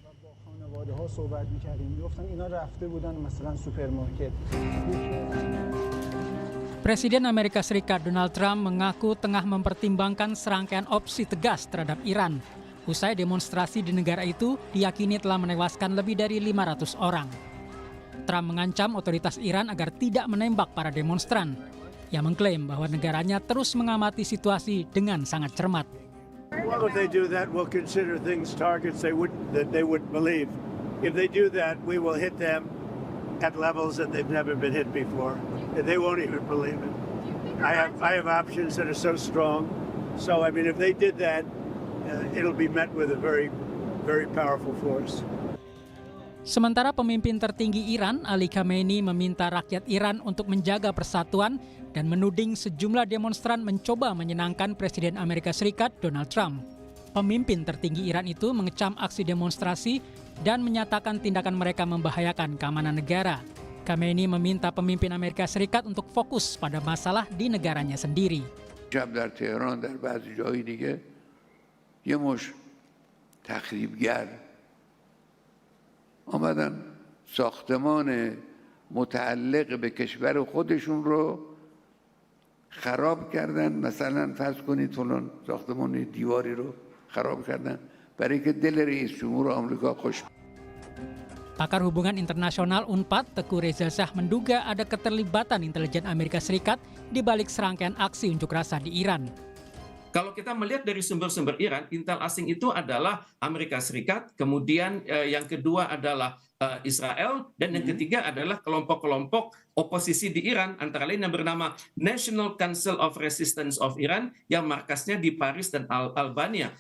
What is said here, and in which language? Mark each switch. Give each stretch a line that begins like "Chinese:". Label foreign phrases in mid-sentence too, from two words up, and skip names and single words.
Indonesian: Presiden Amerika Serikat Donald Trump mengaku tengah mempertimbangkan serangkaian opsi tegas terhadap Iran. Usai demonstrasi di negara itu diyakini telah menewaskan lebih dari 500 orang. Trump mengancam otoritas Iran agar tidak menembak para demonstran. Ia mengklaim bahwa negaranya terus mengamati situasi dengan sangat cermat.
English: Well, if they do that, we'll consider things targets that they would believe. If they do that, we will hit them at levels that they've never been hit before. They won't even believe it. I have options that are so strong. So I mean, if they did that, it'll be met with a very, very powerful force.
Indonesian: Sementara pemimpin tertinggi Iran, Ali Khamenei, meminta rakyat Iran untuk menjaga persatuan dan menuding sejumlah demonstran mencoba menyenangkan Presiden Amerika Serikat Donald Trump. Pemimpin tertinggi Iran itu mengecam aksi demonstrasi dan menyatakan tindakan mereka membahayakan keamanan negara. Khamenei meminta pemimpin Amerika Serikat untuk fokus pada masalah di negaranya sendiri.
Persian: آمدن ساختمان متعلق به کشور خودشون رو خراب کردن. مثلا فرض کنید فلان ساختمان دیواری رو خراب کردن برای که دل رئیس جمهور آمریکا خوش.
Indonesian: Pakar hubungan internasional UNPAD Teguh Reza Shah menduga ada keterlibatan intelijen Amerika Serikat di balik serangkaian aksi unjuk rasa di Iran. Kalau kita melihat dari sumber-sumber Iran, intel asing itu adalah Amerika Serikat, kemudian yang kedua adalah Israel, dan yang ketiga adalah kelompok-kelompok oposisi di Iran, antara lain yang bernama National Council of Resistance of Iran, yang markasnya di Paris dan Albania.